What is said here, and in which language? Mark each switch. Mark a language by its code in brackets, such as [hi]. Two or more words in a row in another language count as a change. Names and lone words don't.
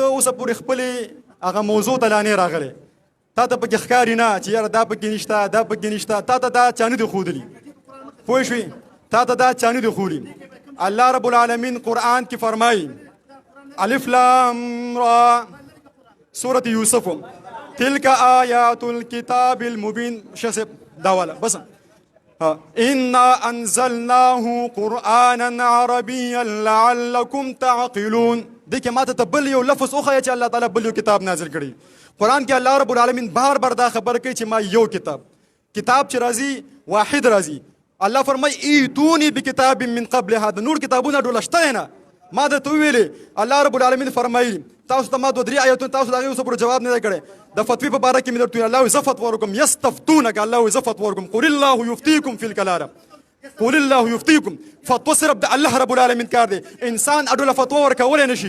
[ps] اوسه پورې خپلې هغه موضوع ته لا نه راغلی تا ته پکې ښکاري نه چې یاره دا پکې نشته تا ته دا چا نه دي ښودلي پوه شوې تا ته دا چا نه دي ښودلي [ar] الله رب العالمین [ps] قرآن کې فرمایي [ar] الف لام را [ps] سورة یوسف [ar] تلك آیات الكتاب المبین [ps] شسب دا والا بس [ar] انا انزلناه قرآنا عربيا لعلكم تعقلون [ps] دې کې ماته ته بل یو لفظ وښیه چې الله تعالی بل یو کتاب نازل کړي قرآن کې [ar] الله رب العالمین [ps] بار بار دا خبر کوي چې ما یو کتاب چې راځي واحد راځي. [ar] الله فرمای ایتونی بکتاب من قبل هذا، [ps] نور کتابونه ډول شته نه. ما درته ویلې [ar] الله رب العالمین [ps] فرمایي تاسو ته ما 2-3 آیتونه تاسو دغه اوس پر جواب نه کړي. د فتوی په باره کې مې درته الله زه فتوا ورکوم، یستفتونک الله زه فتوا ورکوم، [ar] قل الله یفتیکم فی الکلالة، قل الله یفتیکم. [ps] فتوا صرف د [ar] الله رب العالمین [ps] کار دی، انسان اډوله فتوا ورکولی نشي.